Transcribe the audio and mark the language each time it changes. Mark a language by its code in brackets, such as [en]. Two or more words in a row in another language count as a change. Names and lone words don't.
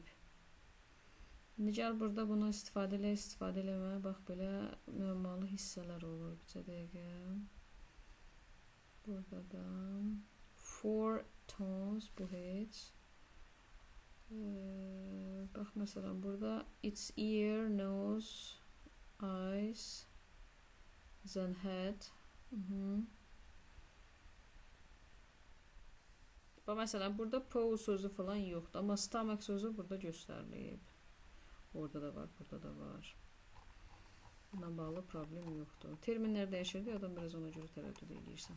[az] Gəl burada bunu istifadə eləmə. Bax, belə müəmmalı hissələr olur. Bir dəqiqə. Burada da [en] four tones [az] bu heç. Bax, məsələn, burada [en] it's ear, nose, eyes, then head. [az] Bax, məsələn, burada pose sözü falan yoxdur. Amma stomach sözü burada göstərilib. Orada da var, burada da var. Buna bağlı problem yoxdur. Terminlər dəyişirdi, adam biraz ona görə tərəddüd edirsən.